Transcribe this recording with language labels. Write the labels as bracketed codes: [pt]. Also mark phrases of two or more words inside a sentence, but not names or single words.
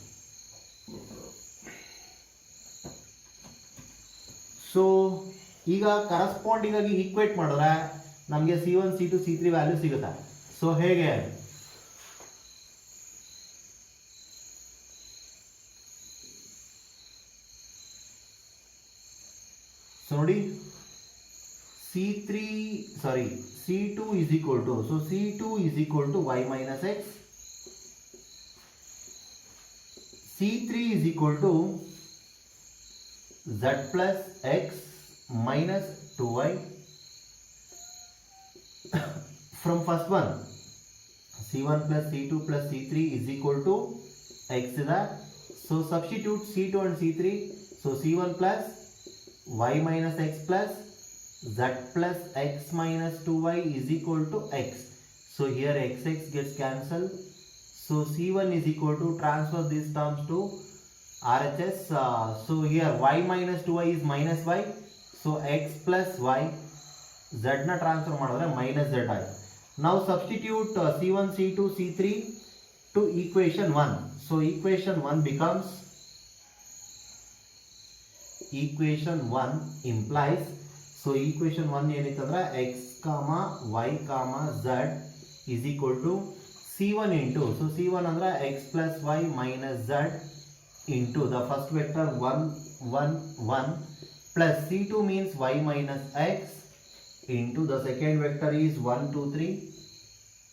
[kn] ಸೊ ಈಗ ಕರೆಸ್ಪಾಂಡಿಂಗ್ ಆಗಿ ಈಕ್ವೇಟ್ ಮಾಡಿದ್ರೆ ನಮಗೆ C1 C2 C3 ವ್ಯಾಲ್ಯೂ ಸಿಗುತ್ತೆ. ಸೊ ಹೇಗೆ, ಸೊ ನೋಡಿ [en] C2 is equal to, so C2 is equal to Y minus X, C3 is equal to Z plus X minus 2Y. From first one, C1 plus C2 plus C3 is equal to X is that. So substitute C2 and C3. So C1 plus Y minus X plus Z plus X minus 2Y is equal to X. So here XX gets cancelled. So C1 is equal to, transfer these terms to RHS. So here Y minus 2Y is minus Y. So X plus Y, Z na transfer madidre minus Z I. Now substitute C1, C2, C3 to equation 1. So equation 1 becomes, equation 1 implies, so equation 1 ಏನಂತಂದ್ರೆ x, y, z is equal to C1 into, so C1 ಅಂದ್ರೆ x plus y minus z into the first vector 1 1 1 plus C2 means y minus x into the second vector is 1 2 3